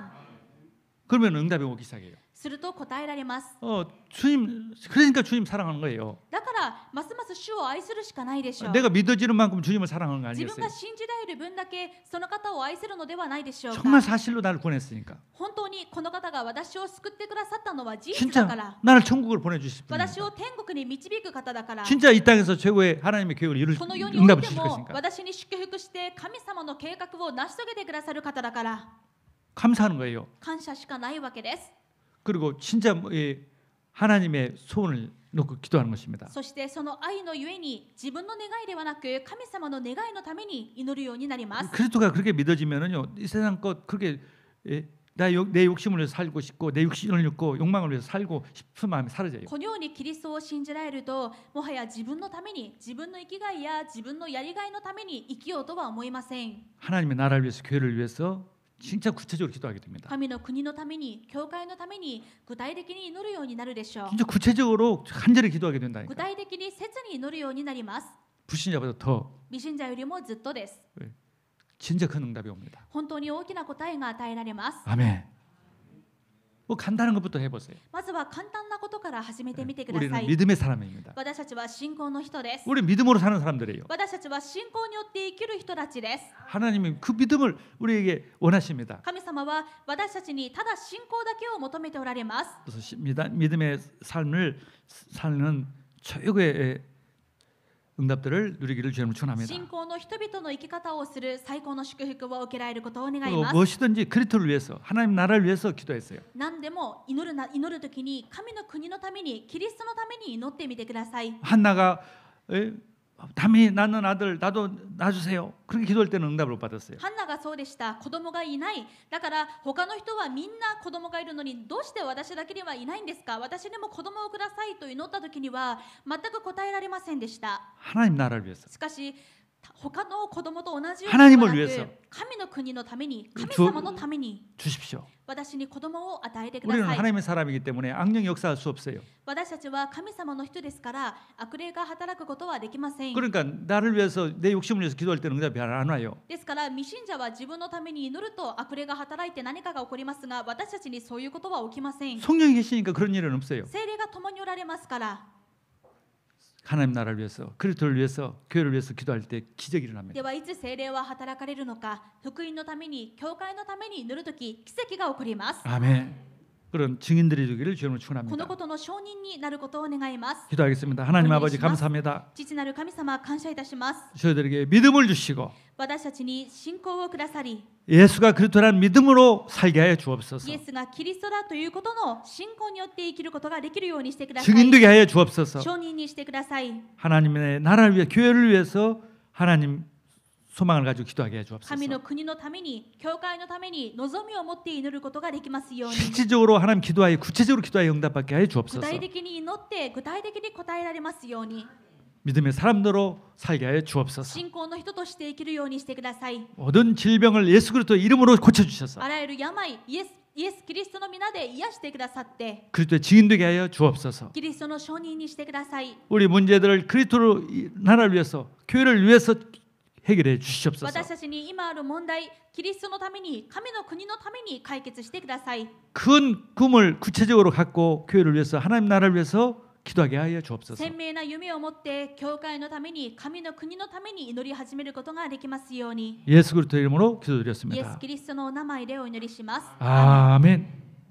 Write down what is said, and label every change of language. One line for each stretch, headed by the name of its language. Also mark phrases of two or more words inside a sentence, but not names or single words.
Korean: 그러면 응답이 오기 시작해요.
Japanese: すると答えられます。
Korean: 주님, 그러니까 주님 사랑하는 거예요.
Japanese: だからますます主を愛するしかないでしょう。
Korean: 내가 믿어지는 만큼 주님을 사랑하는 거
Japanese: 自分
Korean: 아니겠어요?
Japanese: が信じられる分だけその方を愛するのではないでしょうか。
Korean: 정말 사실로 나를 구원했으니까.
Japanese: 本当にこの方が私を救ってくださったのは事実だか
Korean: 진짜
Japanese: ら、
Korean: 나를 천국으로 보내주실
Japanese: 私
Korean: 분입니다.
Japanese: を天国に導く方だから、
Korean: 진짜 이 땅에서 최고의 하나님의 계획을 이룰
Japanese: この世におい
Korean: 응답을
Japanese: て
Korean: 주실
Japanese: も
Korean: 것이니까
Japanese: 私に祝福して神様の計画を成し遂げてくださる方だから
Korean: 감사하는 거예요.
Japanese: 感謝しかないわけです。
Korean: 그리고 진짜 하나님의 소원을 놓고 기도하는 것입니다.
Japanese: そしてその愛のゆえに自分の願いではなく神様の願いのために祈るようになります。
Korean: 그리스도가 그렇게 믿어지면은요, 이 세상 것 그렇게 내 욕심을 위해서 살고 싶고 내 육신을 잃고 욕망을 위해서 살고 싶은 마음이 사라져요.
Japanese: このようにキリストを信じられると、もはや自分のために、自分の生きがいや自分のやりがいのために生きようとは思いません。
Korean: 하나님의 나라를 위해서, 교회를 위해서 진짜 구체적으로 기도하게 됩니다.
Japanese: 神の国のために、教会のために具体的に祈るようになるでしょう。
Korean: 진짜 구체적으로 간절히 기도하게
Japanese: 具
Korean: 된다니까.
Japanese: 体的に切に祈るようになります。
Korean: 불신자보다 더
Japanese: 未信者よりもずっとです。
Korean: 진짜 큰 응답이 옵니다.
Japanese: 本当に大きな答えが与えられます。
Korean: 아멘. 뭐 간단한 것부터 해보세요.
Japanese: まずは簡単なことから始めてみてくださ
Korean: 우리는
Japanese: い。
Korean: 믿음의 사람입니다.
Japanese: 私たちは信仰の人です。
Korean: 우리 믿음으로 사는 사람들이에요.
Japanese: 私たちは信仰によって生きる人たちです。
Korean: 하나님이 그 믿음을 우리에게 원하십니다.
Japanese: 神様は私たちにただ信仰だけを求めておられます。
Korean: 그래서 믿음의 삶을 사는 최고의 응답들을 누리기를 주님을 축원합니다.
Japanese: 信仰の人々の生き方をする最高の祝福を受けられることを願い
Korean: 그리고
Japanese: ます。
Korean: 무엇이든지 그리스도를 위해서 하나님 나라를 위해서 기도했어요.
Japanese: 何でも祈るときに神の国のために、キリストのために祈ってみてください。
Korean: 한나가 담이 낳는 아들 나도 낳아주세요. 그렇게 기도할 때는 응답을 못 받았어요.
Japanese: ハンナがそうでした。子供がいない。だから他の人はみんな子供がいるのにどうして私だけにはいないんですか。私にも子供をくださいと祈った時には全く答えられませんでした。
Korean: 하나님 나라를 위해서.
Japanese: しかし他の子供と同じよう
Korean: 하나님을
Japanese: に
Korean: 위해서
Japanese: 神の国のために、神
Korean: 주
Japanese: 様のために
Korean: 주십시오.
Japanese: 私に子供を与えてくだ
Korean: 우리는
Japanese: さい。
Korean: 하나님의 사람이기 때문에 악령이 역사할 수 없어요.
Japanese: 私たちは神様の人ですから悪霊が働くことはできません。
Korean: 그러니까 나를 위해서 내 욕심을 위해서 기도할 때는 응답이 안 와요.
Japanese: ですから未信者は自分のために祈ると悪霊が働いて何かが起こりますが、私たちにそういうことは起きません。
Korean: 성령이 계시니까 그런 일은 없어요.
Japanese: 聖霊が共におられますから。
Korean: 하나님 나라를 위해서, 그리스도를 위해서, 교회를 위해서 기도할 때 기적이 일어납니다.
Japanese: ではいつ聖霊は働かれるのか、福音のために、教会のために祈るとき奇跡が起こります。
Korean: 아멘. 그런 증인들이 되기를 주님을
Japanese: この
Korean: 축원합니다.
Japanese: ことの証人になることを願います。
Korean: 기도하겠습니다. 하나님 아버지 감사합니다.
Japanese: 父なる神様、感謝いたします。
Korean: 저희들에게 믿음을 주시고
Japanese: 私たちに信仰をくださり、
Korean: 예수가 그리스도라는 믿음으로 살게 하여 주옵소서.
Japanese: イエスがキリストだということの信仰によって生きることができるようにしてください。
Korean: 증인되게 하여 주옵소서.
Japanese: 証人にしてください。
Korean: 하나님의 나라를 위해, 교회를 위해서 하나님 소망을 가지고 기도하게 해 주옵소서.
Japanese: 神の国のために、教会のために望みを持って祈ることができますように。
Korean: 실질적으로 하나님 기도하여 구체적으로 기도하여 응답받게 하여
Japanese: 具
Korean: 주옵소서.
Japanese: 体的に祈って具体的に答えられますように。
Korean: 믿음의 사람들로 살게 하여 주옵소서.
Japanese: 信仰の人として生きるようにしてください。
Korean: 모든 질병을 예수 그리스도의 이름으로 고쳐 주셔서
Japanese: あらゆる病、イエス・キリストの皆で癒してくださって、
Korean: 그리스도의 증인되게 하여 주옵소서.
Japanese: キリストの証人にしてください。
Korean: 우리 문제들을 그리스도로 나라를 위해서, 교회를 위해서 해결해 주시옵소서.
Japanese: 私たちに今ある問題、キリストのために、神の国のために解決してください。
Korean: 큰 꿈을 구체적으로 갖고 교회를 위해서, 하나님 나라를 위해서 기도하게 하여 주옵소서.
Japanese: 鮮明な夢を持って教会のために、神の国のために祈り始めることができますように。
Korean: 예수 그리스도의 이름으로
Japanese: イエス・
Korean: 기도드렸습니다.
Japanese: キリストのお名前でお祈りします。
Korean: 아멘.